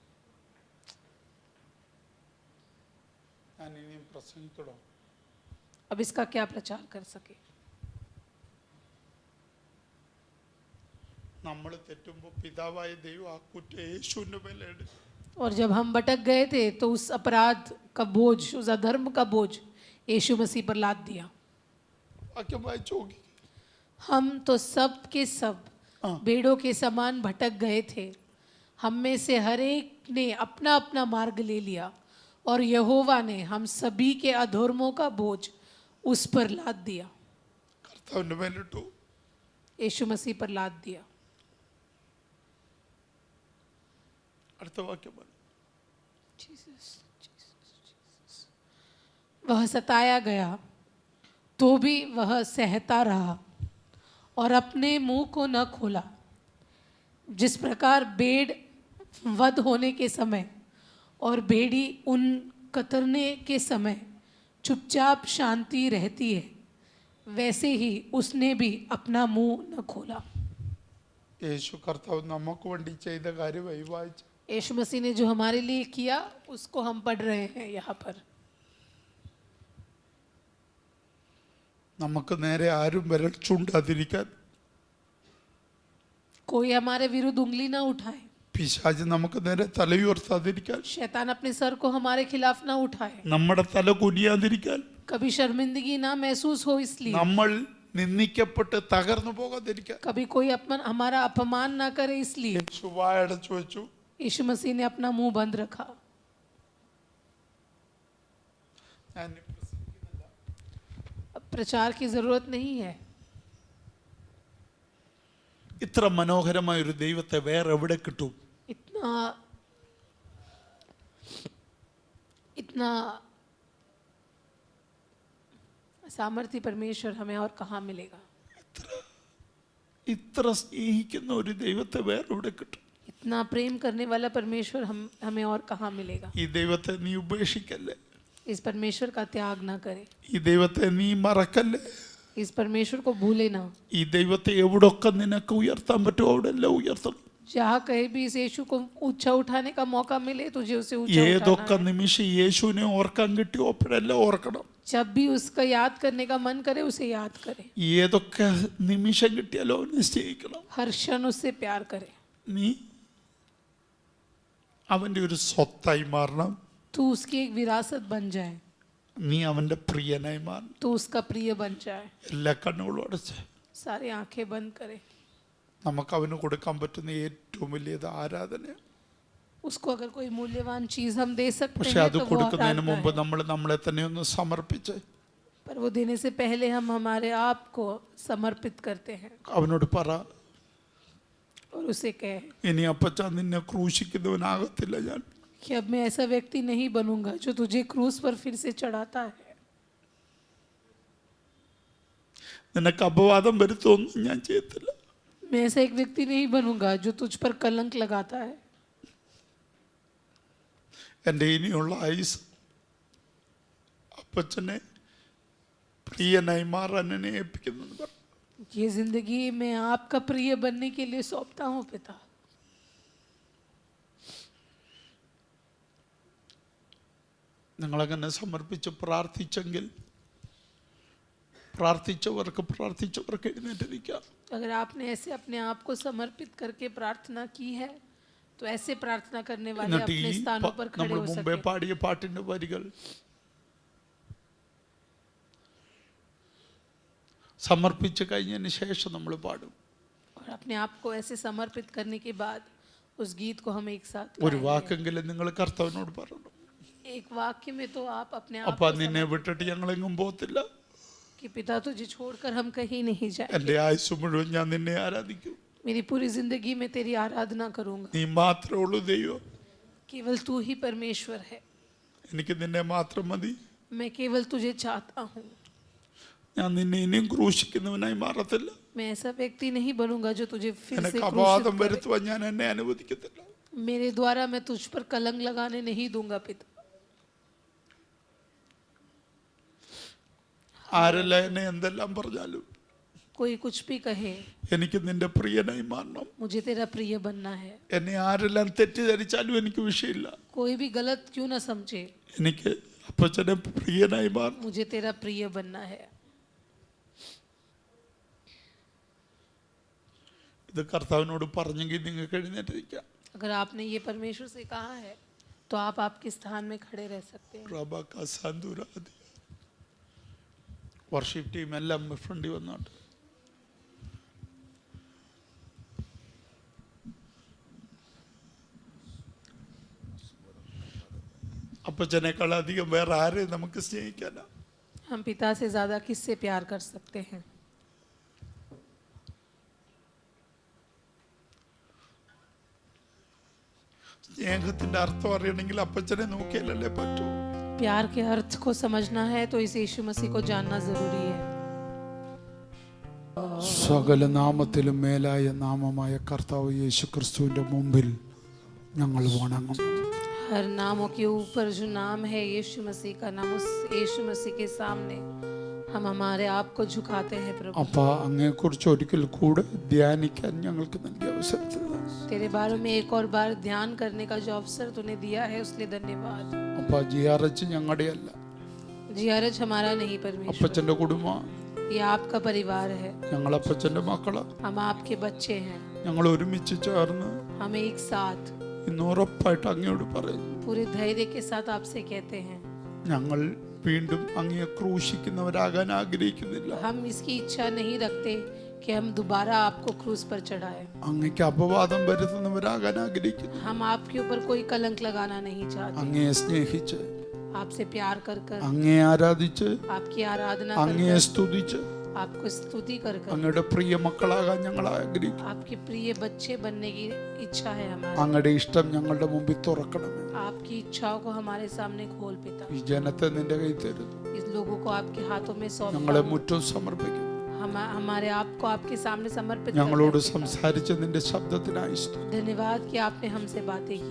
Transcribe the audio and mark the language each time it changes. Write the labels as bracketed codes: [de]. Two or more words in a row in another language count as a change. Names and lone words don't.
[ml] ഞാൻ ഇനിയും പ്രസംഗിക്കണോ? [hi] अब इसका क्या प्रचार कर सके। [ml] നമ്മൾ തെറ്റുമ്പോൾ പിതാവായ ദൈവം ആ കുറ്റം യേശുവിൻ്റെ മേലെയാണ്. [hi] और जब हम भटक गए थे तो उस अपराध का बोझ, उस अधर्म का बोझ यीशु मसीह पर लाद दिया। [ml] വാക്യം വായിച്ചു നോക്കി. [hi] हम तो सब के सब हाँ। भेड़ों के समान भटक गए थे, हम में से हर एक ने अपना अपना मार्ग ले लिया, और यहोवा ने हम सभी के अधर्मों का बोझ उस पर लाद दिया। [ml] കർത്താവിൻ്റെ മേലിട്ടു. [hi] यीशु मसीह पर लाद दिया। [ml] അടുത്ത വാക്യം പറഞ്ഞു. [hi] वह सताया गया तो भी वह सहता रहा और अपने मुंह को न खोला। जिस प्रकार भेड़ वध होने के समय और भेड़ी उन कतरने के समय चुपचाप शांति रहती है, वैसे ही उसने भी अपना मुंह न खोला। [ml] യേശു കർത്താവ് നമുക്ക് വേണ്ടി ചെയ്ത കാര്യമായി വായിച്ചു. [hi] यीशु मसीह ने जो हमारे लिए किया उसको हम पढ़ रहे हैं यहाँ पर। [ml] നമുക്ക് നേരെ ആരും വിരൽ ചൂണ്ടാതിരിക്കാൻ, [hi] कोई हमारे विरुद्ध उंगली ना उठाए, [ml] പിശാച് നമുക്ക് നേരെ തലയുയർത്താതിരിക്കാൻ, [hi] शैतान अपने सर को हमारे खिलाफ ना उठाए, [ml] നമ്മുടെ തല കുനിയാതിരിക്കാൻ, [hi] कभी शर्मिंदगी ना महसूस हो इसलिए, [ml] നമ്മൾ നിന്ദിക്കപ്പെട്ട് തകർന്നു പോകാതിരിക്കാൻ [hi] कभी कोई हमारा अपमान ना करे इसलिए [ml] യേശു വായടച്ചു വെച്ചു. [hi] यीशु मसीह ने अपना मुंह बंद रखा। [ml] ഞാൻ ഇനി പ്രസംഗിക്കുന്നില്ല. [hi] अब प्रचार की जरूरत नहीं है। [ml] ഇത്ര മനോഹരമായ ഒരു ദൈവത്തെ വേറെ എവിടെ കിട്ടും? [hi] इतना इतना सामर्थ्य परमेश्वर हमें और कहाँ मिलेगा। [ml] ഇത്ര സ്നേഹിക്കുന്ന ഒരു ദൈവത്തെ വേറെ എവിടെ കിട്ടും? [hi] इतना प्रेम करने वाला परमेश्वर हमें और कहाँ मिलेगा। [ml] ഈ ദൈവത്തെ നീ ഉപേക്ഷിക്കല്ലേ. [hi] इस परमेश्वर का त्याग ना करे, [ml] ഈ ദൈവത്തെ നീ മറക്കല്ലേ. [hi] इस परमेश्वर को भूले ना। [ml] ഈ ദൈവത്തെ എവിടൊക്കെ നിനക്ക് ഉയർത്താൻ പറ്റുമോ അവിടെ എല്ലാം ഉയർത്തണം. [hi] जहाँ कहीं भी इस यीशु को ऊंचा उठाने का मौका मिले तुझे उसे ऊंचा [ml] ഏതൊക്കെ [hi] उठाना है। [ml] നിമിഷം യേശുവിനെ ഓർക്കാൻ കിട്ടിയോ അപ്പോഴെല്ലാം ഓർക്കണം. [hi] जब भी उसका याद करने का मन करे उसे याद करे, [ml] ഏതൊക്കെ നിമിഷം കിട്ടിയാലോ അവനെ സ്നേഹിക്കണം. [hi] हर क्षण उससे प्यार करे। [ml] നീ അവൻ്റെ ഒരു സ്വത്തായി മാറണം. [hi] तू उसकी एक विरासत बन जाए, [ml] നീ അവൻ്റെ പ്രിയനായി മാറണം. [hi] तू उसका प्रिय बन जाए। [ml] എല്ലാ കണ്ണുകളും അടച്ച് [hi] सारी आंखें बंद करे। [ml] നമുക്ക് അവന് കൊടുക്കാൻ പറ്റുന്ന ഏറ്റവും വലിയത് ആരാധനയാണ്. [hi] उसको अगर कोई मूल्यवान चीज हम दे सकते [ml] പക്ഷെ [hi] हैं [ml] അത് [hi] तो वो [ml] കൊടുക്കുന്നതിന് [hi] आराधना [ml] മുമ്പ് [hi] है। [ml] നമ്മൾ നമ്മളെ തന്നെ ഒന്ന് സമർപ്പിച്ച് [hi] पर वो देने से पहले हम हमारे आप को समर्पित करते हैं। [ml] അവനോട് പറ, [hi] और उसे कहे [ml] ഇനി അപ്പച്ച നിന്നെ ക്രൂശിക്കുന്നവനാകത്തില്ല ഞാൻ. [hi] कि अब मैं ऐसा व्यक्ति नहीं बनूंगा जो तुझे क्रूस पर फिर से चढ़ाता है, [ml] നിനക്ക് അപവാദം വരുത്തൊന്നും ഞാൻ ചെയ്യത്തില്ല. [hi] मैं ऐसा एक व्यक्ति नहीं बनूंगा जो तुझ पर कलंक लगाता है. [ml] എൻ്റെ ഇനിയുള്ള ആയുസ് അപ്പച്ചനെ പ്രിയനായി മാറാൻ എന്നെ ഏൽപ്പിക്കുന്നു എന്ന് പറഞ്ഞു. [hi] ये जिंदगी मैं आपका प्रिय बनने के लिए सौंपता हूँ पिता. [ml] നിങ്ങളങ്ങനെ സമർപ്പിച്ച് പ്രാർത്ഥിച്ചെങ്കിൽ പ്രാർത്ഥിച്ചവർക്ക് എഴുന്നേറ്റിരിക്കാം. [hi] अगर आपने ऐसे अपने आप को समर्पित करके प्रार्थना की है तो ऐसे प्रार्थना करने वाले [ml] എന്നിട്ട് [hi] अपने [ml] ഈ [hi] स्थानों पर खड़े [ml] നമ്മൾ [hi] हो [ml] മുമ്പേ [hi] सके. [ml] പാടിയ പാട്ടിന്റെ വരികൾ സമർപ്പിച്ച് കഴിഞ്ഞതിന് ശേഷം നമ്മൾ പാടും. [hi] और अपने आप को ऐसे समर्पित करने के बाद उस गीत को हम एक साथ [ml] ഒരു [hi] गाएंगे. [ml] വാക്കെങ്കിലും നിങ്ങൾ കർത്താവിനോട് പറയണം. [hi] एक वाक्य में तो आप अपने आप [ml] അപ്പൊ [hi] को [ml] നിന്നെ വിട്ടിട്ട് ഞങ്ങളെങ്ങും പോകത്തില്ല. [hi] कि पिता तुझे छोड़कर हम कहीं नहीं जाएंगे. [ml] എൻ്റെ ആയുസ് മുഴുവൻ ഞാൻ നിന്നെ ആരാധിക്കും. [hi] मेरी पूरी जिंदगी में तेरी आराधना करूंगा. [ml] നീ മാത്രമേ ഉള്ളൂ ദൈവം. [hi] केवल तू ही परमेश्वर है. [ml] എനിക്ക് നിന്നെ മാത്രം മതി. [hi] मैं केवल तुझे चाहता हूँ. [ml] ഞാൻ നിന്നെ ഇനിയും ക്രൂശിക്കുന്നവനായി മാറത്തില്ല. [hi] मैं ऐसा व्यक्ति नहीं बनूंगा जो तुझे फिर से [ml] എനിക്ക് [hi] क्रूसित [ml] അപവാദം [hi] करे. [ml] വരുത്തുവാൻ ഞാൻ എന്നെ അനുവദിക്കത്തില്ല. [hi] मेरे द्वारा मैं तुझ पर कलंक लगाने नहीं दूंगा पिता. [ml] ആരെല്ലാം എന്നെ എന്തെല്ലാം പറഞ്ഞാലും [hi] कोई कुछ भी कहे, [ml] എനിക്ക് നിന്റെ പ്രിയനായി മാറണം. [hi] मुझे तेरा प्रिय बनना है. [ml] എന്നെ ആരെല്ലാം തെറ്റിദ്ധരിച്ചാലും എനിക്ക് വിഷയമില്ല. [hi] कोई भी गलत क्यों ना समझे, [ml] എനിക്ക് അപ്പച്ചനെ പ്രിയനായി മാറണം. [hi] मुझे तेरा प्रिय बनना है. [ml] ഇത് കർത്താവിനോട് പറഞ്ഞെങ്കിൽ നിങ്ങൾക്ക് എഴുന്നേറ്റിരിക്കാം. [hi] अगर आपने ये परमेश्वर से कहा है तो आप आपके स्थान में खड़े रह सकते हैं. [en] worship team [ml] എല്ലാം ഫ്രണ്ടിൽ വന്നോട്ട്. അപ്പച്ചനേക്കാൾ അധികം വേറെ ആരെ നമുക്ക് സ്നേഹിക്കാനാ? [hi] हम पिता से ज्यादा किससे प्यार कर सकते हैं? [ml] സ്നേഹത്തിന്റെ അർത്ഥം അറിയണമെങ്കിൽ അപ്പച്ചനെ നോക്കിയാലല്ലേ പറ്റൂ. [hi] प्यार के अर्थ को समझना है तो इस यीशु मसीह को जानना जरूरी है. [ml] സകല നാമത്തിലും മേലായ നാമമായ കർത്താവ് യേശു ക്രിസ്തുവിന്റെ മുമ്പിൽ ഞങ്ങൾ വണങ്ങുന്നു. [hi] हर नामों के ऊपर जो नाम है यीशु मसीह का नाम, उस यीशु मसीह के सामने हम हमारे आप को झुकाते हैं प्रभु. [ml] അപ്പ അങ്ങയെക്കുറിച്ച് ഒരിക്കൽ കൂടെ ധ്യാനിക്കാൻ ഞങ്ങൾക്ക് നൽകിയ അവസരത്തിൽ [hi] तेरे बारे में एक और बार ध्यान करने का जो अवसर तूने दिया है उसके लिए धन्यवाद. [ml] അപ്പ ജിയാറച്ച് ഞങ്ങളുടെ അല്ല, [hi] जियारज हमारा नहीं परमेश्वर, [ml] അപ്പച്ചന്റെ കുടുംബം. [hi] ये आपका परिवार है. [ml] ഞങ്ങൾ അപ്പച്ചന്റെ മക്കള്. [hi] हम आपके बच्चे हैं. [ml] ഞങ്ങൾ ഒരുമിച്ച് ചേർന്ന് [hi] हम एक साथ [ml] ഇന്ന് ഉറപ്പായിട്ട് അങ്ങയോട് പറയുന്നു, [hi] पूरे धैर्य के साथ आपसे कहते हैं [ml] ഞങ്ങൾ വീണ്ടും അങ്ങയെ ക്രൂശിക്കുന്നവരാകാൻ ആഗ്രഹിക്കുന്നില്ല. [hi] हम इसकी इच्छा नहीं रखते कि हम दोबारा आपको क्रूस पर चढ़ाएं. [ml] അങ്ങയ്ക്ക് അപവാദം വരുത്തുന്നവരാകാൻ ആഗ്രഹിക്കുന്നു. [hi] हम आपके ऊपर कोई कलंक लगाना नहीं चाहते. [ml] അങ്ങയെ സ്നേഹിച്ച്, [hi] आपसे प्यार कर कर, [ml] അങ്ങയെ ആരാധിച്ച്, [hi] आपकी आराधना कर [ml] അങ്ങയെ [hi] कर, [ml] സ്തുതിച്ച് [hi] आपको स्तुति कर कर [ml] അങ്ങയുടെ പ്രിയ മക്കളാകാൻ ഞങ്ങൾ ആഗ്രഹിക്കുന്നു. [hi] आपके प्रिय बच्चे बनने की इच्छा है हमारी. [ml] അങ്ങയുടെ ഇഷ്ടം ഞങ്ങളുടെ മുമ്പിൽ തുറക്കണമേ. [hi] आपकी इच्छाओं को हमारे सामने खोल पिता. [ml] ഈ ജനത്തെ നിന്റെ കയ്യിൽ തരുന്നു. [hi] इस लोगों को आपके हाथों में सौंपता [ml] ഞങ്ങളെ [hi] हूं. [ml] മുറ്റും സമർപ്പിക്കും. [hi] हमारे आप को आपके सामने समर्पित [ml] ഞങ്ങളോട് [hi] करते हैं पिता. [ml] സംസാരിച്ച നിന്റെ ശബ്ദത്തിനായി സ്തുതി. [hi] धन्यवाद कि आपने हमसे बातें की.